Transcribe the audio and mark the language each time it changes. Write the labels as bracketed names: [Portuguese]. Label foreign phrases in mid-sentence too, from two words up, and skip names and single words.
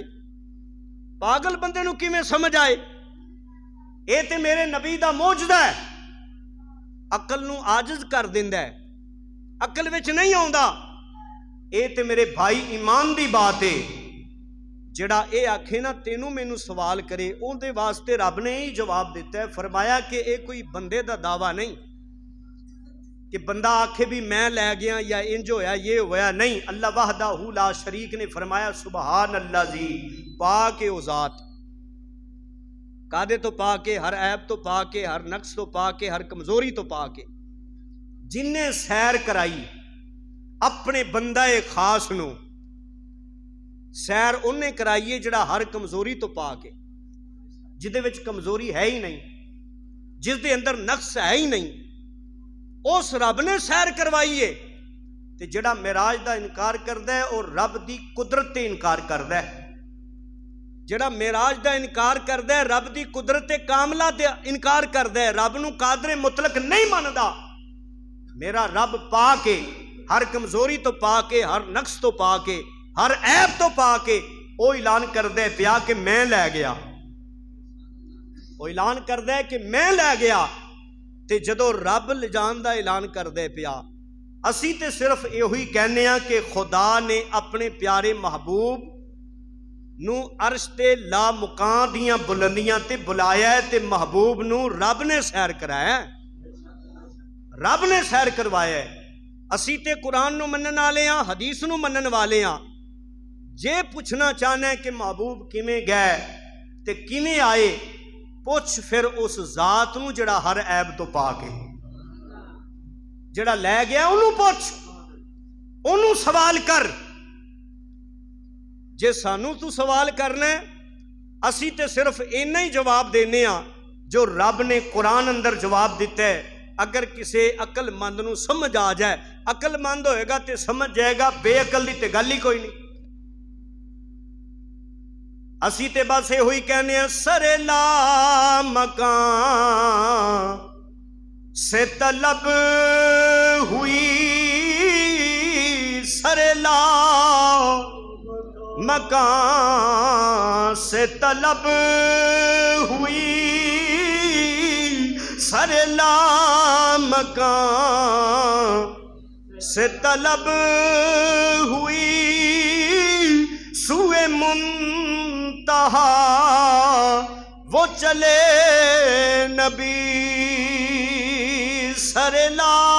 [Punjabi] پاگل بندے نو کیویں سمجھ آئے؟ اے تے میرے نبی دا معجزہ ہے، عقل نو عاجز کر دیندا ہے، عقل وچ نہیں آوندا۔ اے تے میرے بھائی ایمان دی بات ہے، جڑا اے آکھے نا تینوں مینوں سوال کرے، اون دے واسطے رب نے ہی جواب دیتا ہے، فرمایا کہ اے کوئی بندے دا دعویٰ نہیں کہ بندہ آکھے بھی میں لے گیا یا انج ہویا یہ ہویا، نہیں۔ اللہ [Arabic] وحدہ لا شریک [Punjabi] نے فرمایا [Arabic] سبحان اللہ زی، [Punjabi] پاک او ذات، کادے تو پاک ہے، ہر عیب تو پاک ہے، ہر نقص تو پاک ہے، ہر کمزوری تو پاک ہے، جن نے سیر کرائی اپنے بندہ خاص نو، سیر انہیں کرائیے جڑا ہر کمزوری تو پاک ہے، جدے وچ کمزوری ہے ہی نہیں، جس دے اندر نقص ہے ہی نہیں، اس رب نے سیر کروائیے۔ تے جڑا معراج دا انکار کردا ہے اور رب دی قدرت تے انکار کردا ہے، جڑا معراج دا انکار کردا ہے رب دی قدرت کاملہ دے انکار کردا ہے، رب نو قادر مطلق نہیں مندا۔ میرا رب پاک ہے، ہر کمزوری تو پاک ہے، ہر نقص تو پاک ہے، ہر عیب تو پاک ہے۔ وہ اعلان کردا ہے پیا کہ میں لے گیا، وہ اعلان کردا ہے کہ میں لے گیا۔ تے جدو رب لجان دا اعلان کردا ہے پیا، اسی تے صرف یہی کہنے ہاں کہ خدا نے اپنے پیارے محبوب نو عرش تے لا مکان دیاں بلندیاں تے بلایا ہے، تے محبوب نو رب نے سیر کرایا ہے، رب نے سیر کروایا ہے۔ اسی تے قرآن نو منن والے ہاں، حدیث نو منن والے ہاں۔ جے پوچھنا چاہنا ہے کہ محبوب کیویں گئے تے کیویں آئے، پوچھ پھر اس ذات نو جڑا ہر عیب تو پاک ہے، جڑا لے گیا انہوں پوچھ، انہوں سوال کر۔ جے سانو تو سوال کرنا ہے، اسی تے صرف اینا ہی جواب دینے ہاں جو رب نے قرآن اندر جواب دیتا ہے۔ اگر کسی عقل مند نو سمجھ آ جائے، عقل مند ہوئے گا تے سمجھ جائے گا، بے عقل دی تے گل ہی کوئی نہیں۔ اسی تے بس یہ ہوئی کہنے ہیں [Urdu] سر لا مکان سے طلب ہوئی سرلا مکان سے طلب ہوئی، سرلا مکان سے طلب ہوئی، سوئے منتہا وہ چلے نبی سرلا۔